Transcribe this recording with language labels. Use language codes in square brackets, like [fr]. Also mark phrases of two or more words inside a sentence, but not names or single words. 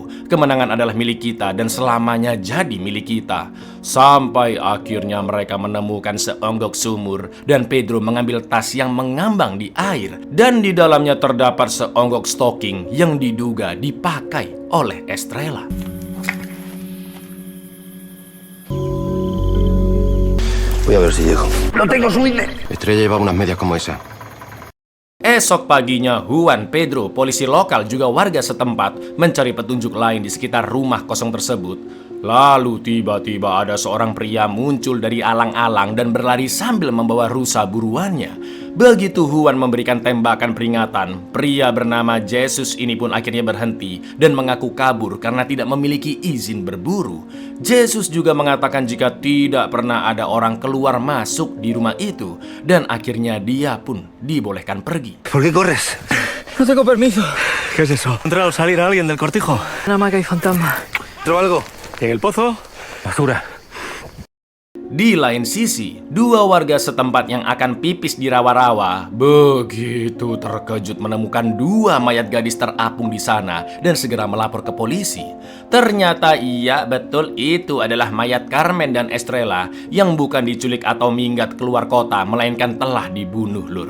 [id] Kemenangan adalah milik kita dan selamanya jadi milik kita. Sampai akhirnya mereka menemukan seonggok sumur dan Pedro mengambil tas yang mengambang di air dan di dalamnya terdapat seonggok stocking yang diduga dipakai oleh Estrella. [es] Voy a ver si llego. ¡Lo tengo, subidme! Estrella llevaba unas medias como esa. [id] Esok paginya, Juan, Pedro, polisi lokal juga warga setempat mencari petunjuk lain di sekitar rumah kosong tersebut. Lalu tiba-tiba ada seorang pria muncul dari alang-alang dan berlari sambil membawa rusa buruannya. Begitu Juan memberikan tembakan peringatan, pria bernama Jesus ini pun akhirnya berhenti dan mengaku kabur karena tidak memiliki izin berburu. Jesus juga mengatakan jika tidak pernah ada orang keluar masuk di rumah itu dan akhirnya dia pun dibolehkan pergi. [es] ¿Por qué corres? No tengo permiso. ¿Qué es eso? ¿Entrar o salir a alguien del cortijo? Nada más que hay fantasma. ¿Entró algo? ¿En el pozo? Basura. [id] Di lain sisi, dua warga setempat yang akan pipis di rawa-rawa begitu terkejut menemukan dua mayat gadis terapung di sana dan segera melapor ke polisi. Ternyata iya betul itu adalah mayat Carmen dan Estrella yang bukan diculik atau minggat keluar kota melainkan telah dibunuh lur.